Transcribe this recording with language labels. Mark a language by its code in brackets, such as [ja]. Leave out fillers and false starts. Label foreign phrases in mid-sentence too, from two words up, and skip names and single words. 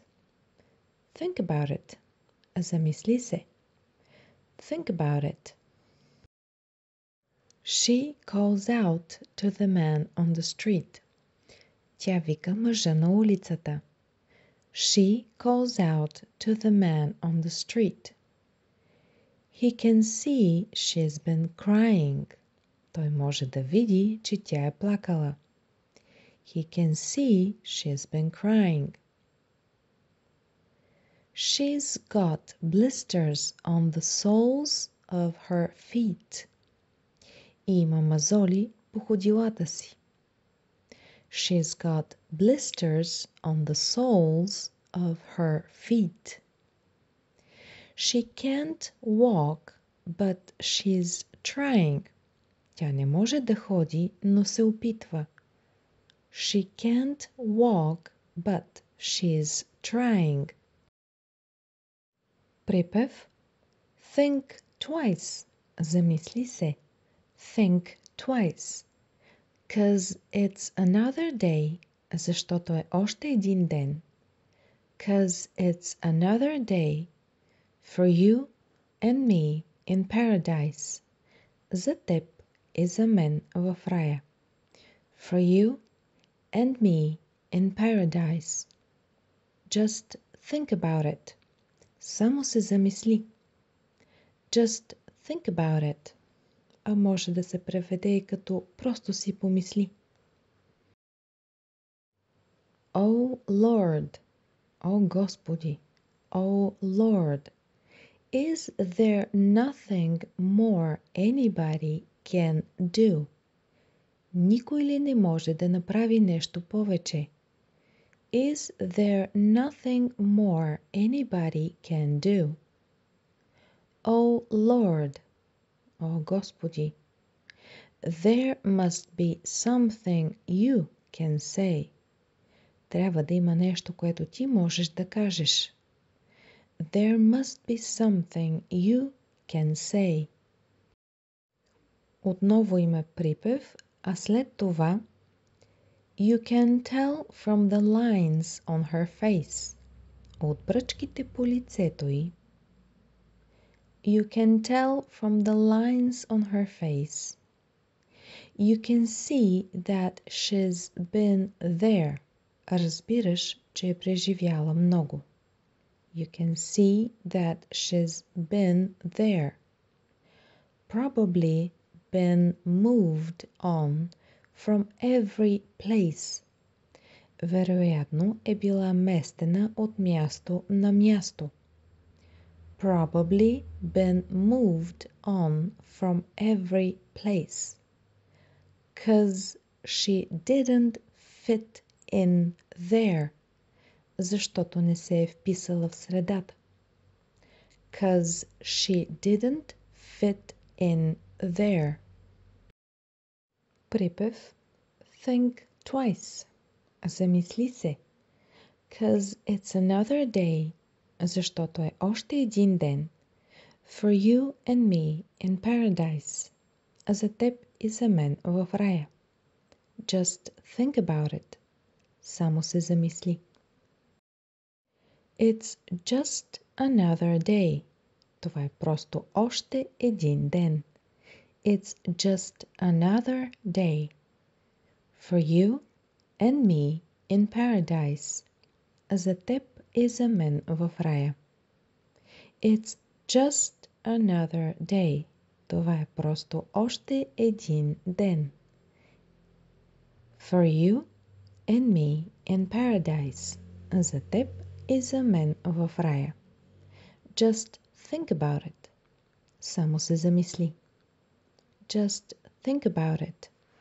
[en] Think about it. [bg] Замисли се. [en] Think about it. She calls out to the man on the street. [bg] Тя вика мъжа на улицата. [en] She calls out to the man on the street. He can see she's been crying. [bg] Той може да види, че тя е плакала. [en] He can see she's been crying. She's got blisters on the soles of her feet. [bg] И има мазоли по ходилата си. [en] She's got blisters on the soles of her feet. She can't walk, but she's trying. [bg] Тя не може да ходи, но се опитва. [en] She can't walk, but she's trying. Припев. Think twice. [bg] Замисли се. [en] Think twice. 'Cause it's another day. [bg] Защото е още един ден. [en] 'Cause it's another day. For you and me in paradise. [bg] За теб и за мен в рая. [en] For you and me in paradise. Just think about it. [bg] Само се замисли. [en] Just think about it. [bg] А може да се преведе и като просто си помисли. [en] Oh Lord, [bg] о Господи, [en] oh Lord, is there nothing more anybody can do? [bg] Никой ли не може да направи нещо повече? [en] Is there nothing more anybody can do? Oh Lord, [bg] о Господи, [en] there must be something you can say. [bg] Трябва да има нещо, което ти можеш да кажеш. [en] There must be something you can say. [bg] Отново има припев, а след това [en] You can tell from the lines on her face. [bg] От бръчките по лицето й. [en] You can tell from the lines on her face. You can see that she's been there. [bg] Разбираш, че е преживяла много. [en] You can see that she's been there. Probably been moved on from every place. [bg] Вероятно е била местена от място на място. [en] Probably been moved on from every place. 'Cause she didn't fit in there. [bg] Защото не се е вписала в средата. [en] 'Cause she didn't fit in there. Припев. Think twice. [bg] Замисли се. [en] 'Cause it's another day. [bg] Защото е още един ден. [en] For you and me in paradise. [bg] За теб и за мен в рая. [en] Just think about it. [bg] Само се замисли. [en] It's just another day. [bg] Това е просто още един ден. [en] It's just another day for you and me in paradise. [bg] За теб и за мен в рая. [en] It's just another day. [bg] Това е просто още един ден. [en] For you and me in paradise. [bg] За теб и за мен в рая. [en] Just think about it. [bg] Само се замисли. [en] Just think about it.